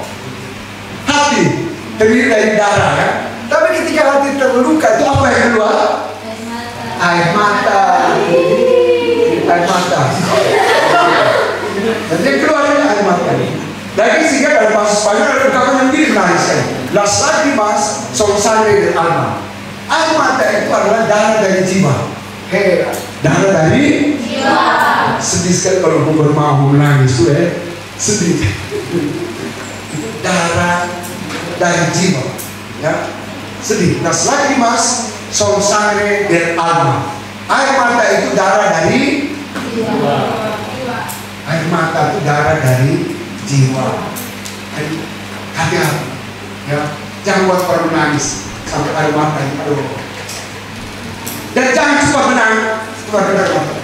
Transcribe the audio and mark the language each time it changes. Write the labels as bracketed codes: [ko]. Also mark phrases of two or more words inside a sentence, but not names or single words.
[id] Hati terdiri dari darah ya. Tapi ketika hati terluka itu apa yang keluar? Air mata. Dan yang keluar air mata. Lagi sehingga dalam bahasa Spanyol ada ungkapan yang mirip menarik sekali. [es] Las lágrimas son sangre del alma. [id] Air mata itu adalah darah dari jiwa. Darah dari jiwa. Sedih sekali kalau gue mau menangis tuh ya. Sedih. Darah dari jiwa, ya, sedih. [es] Las lágrimas son sangre del alma. [id] Air mata itu darah dari jiwa. Air mata itu darah dari jiwa. Hati-hati, ya, jangan buat orang menangis sampai air mata itu. Aduh. Dan jangan cepat menang.